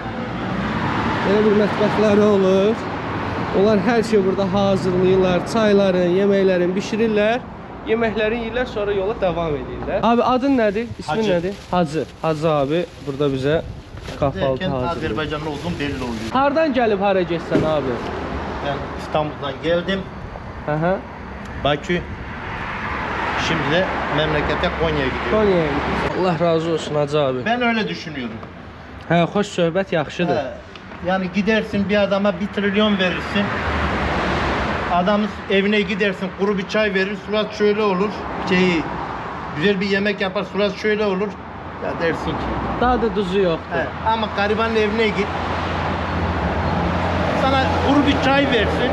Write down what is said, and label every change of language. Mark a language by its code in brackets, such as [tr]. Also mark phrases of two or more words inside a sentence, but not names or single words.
[az] Belə bir mətbəxləri olur. Onlar hər şey burada hazırlayırlar. Çayların, yeməklərin bişirirlər. Yeməkləri yeyirlər, sonra yola davam edirlər. Abi adın nədir? İsmin Hacı. nədir? Hacı. Hacı abi burada bizə kahvaltı hazırlayır. [tr] Azerbaycanlı olduğum belli oluyor. [az] Hardan gəlib hara getsən abi? [tr] Ben İstanbul'dan geldim. Hı. Bakü. Şimdi de memlekete Konya'ya gidiyorum. Konya'ya gidiyorsun. Allah razı olsun Hacı abi. Ben öyle düşünüyorum. [az] Hə, xoş söhbət yaxşıdır. He, [tr] yani gidersin bir adama 1 trilyon verirsin. Adamın evine gidersin, kuru bir çay verir, surat şöyle olur. Güzel bir yemek yapar, surat şöyle olur. Ya dersin ki. [az] Daha da duzu yoxdur. [tr] He, ama garibanın evine git. Sana kuru bir çay versin.